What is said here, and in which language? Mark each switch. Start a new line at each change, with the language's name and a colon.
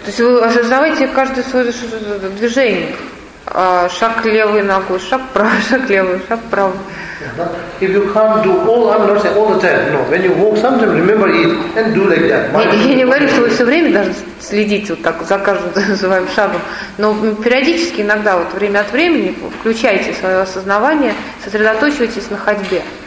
Russian: То есть вы осознавайте каждое свое движение. Шаг левой ногой, шаг правой, шаг левой, шаг правой.
English: If you can't do all, I'm not saying all the time. No, when you walk, sometimes remember it and do like that.
Russian: Я не говорю, что вы все время даже следите вот так за каждым своим шагом, но периодически иногда вот время от времени включайте свое осознавание, сосредоточивайтесь на ходьбе.